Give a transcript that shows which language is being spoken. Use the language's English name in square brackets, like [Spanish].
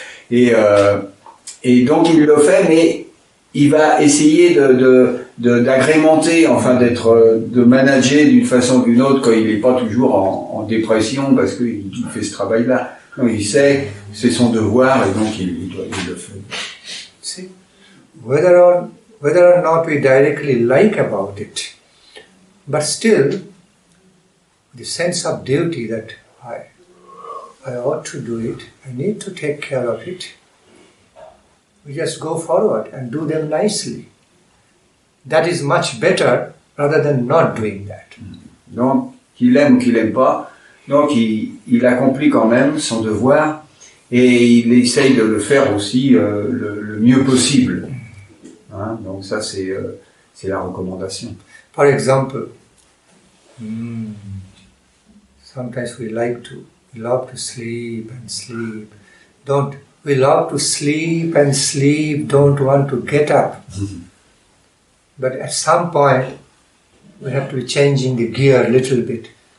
[French] et donc il le fait, mais il va essayer d'agrémenter, enfin de manager d'une façon ou d'une autre quand il n'est pas toujours en dépression parce qu'il fait ce travail-là. Donc il sait, c'est son devoir et donc il le fait. [English] See, whether or not we directly like about it, but still the sense of duty that I ought to do it, I need to take care of it. We just go forward and do them nicely. That is much better rather than not doing that. [French] Donc, qu'il aime ou qu'il n'aime pas, donc il accomplit quand même son devoir et il essaye de le faire aussi le mieux possible. Hein? Donc ça, c'est la recommandation. [English] For example, sometimes we love to sleep and sleep. We love to sleep and sleep, don't want to get up. But at some point, we have to be changing the gear a little bit.